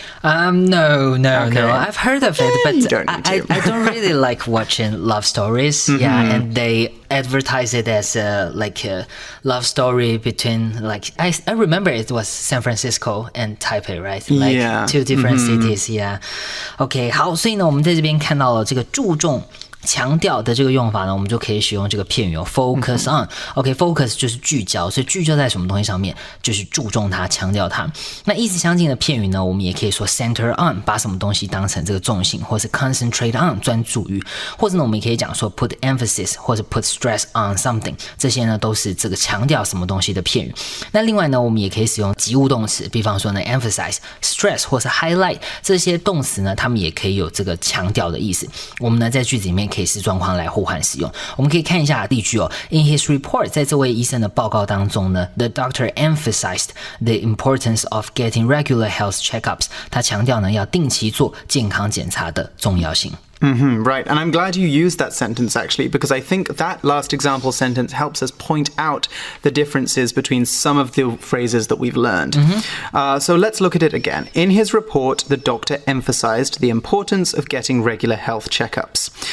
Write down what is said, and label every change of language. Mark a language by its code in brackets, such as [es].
[en] No. I've heard of it, but you don't need to. I don't really like watching love stories. Yeah, and they advertise it as a love story between I remember it was San Francisco and Taipei, right? Two different cities. Yeah. [zh] OK， 好，所以呢，我们在这边看到了这个注重强调的这个用法呢，我们就可以使用这个片语focus on。OK，focus 就是聚焦，所以聚焦在什么东西上面，就是注重它，强调它。那意思相近的片语呢，我们也可以说 center on， 把什么东西当成这个重心，或是 concentrate on， 专注于，或者呢，我们也可以讲说 put emphasis 或者 put stress on something， 这些呢都是这个强调什么东西的片语。那另外呢，我们也可以使用及物动词，比方说呢 emphasize、stress 或是 highlight 这些动词呢，它们也可以有这个强调的意思。我们呢在句子里面可以视状况来互换使用。我们可以看一下例句哦。 [en] In his report， [zh] 在这位医生的报告当中呢 [en] ，the doctor emphasized the importance of getting regular health checkups。 [zh] 他强调呢要定期做健康检查的重要性。 [en] Right, and I'm glad you used that sentence actually, because I think that last example sentence helps us point out the differences between some of the phrases that we've learned. So let's look at it again. In his report, the doctor emphasized the importance of getting regular health checkups.